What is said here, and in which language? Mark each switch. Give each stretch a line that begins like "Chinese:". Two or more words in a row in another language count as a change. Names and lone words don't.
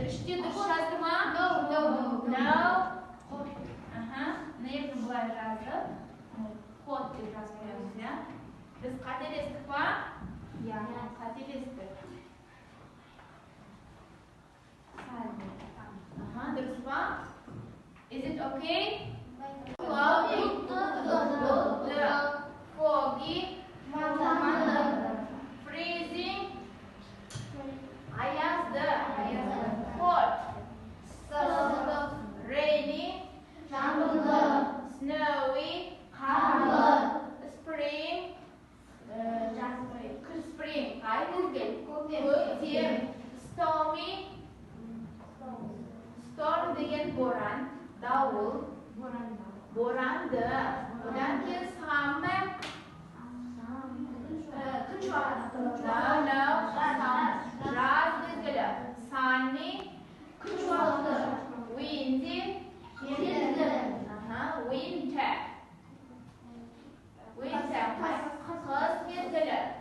Kazakh: Үште дұрыс жазды ма? No. Мына жерде былай жазып, hot деп жазып қоямыз, иә? Біз қателестік па? Иә, қателестік. Дұрыс па?
English: Is it okay? Cloudy, foggy, freezing, ayazdı, hot, rainy, snowy, spring, spring, stormy,
Kazakh: storm деген боран, дауыл, боранды, одан кейін summer, күн шуақты, жаз мезгілі, sunny, күн шуақты,
English: windy, winter,
Kazakh: қыс мезгілі.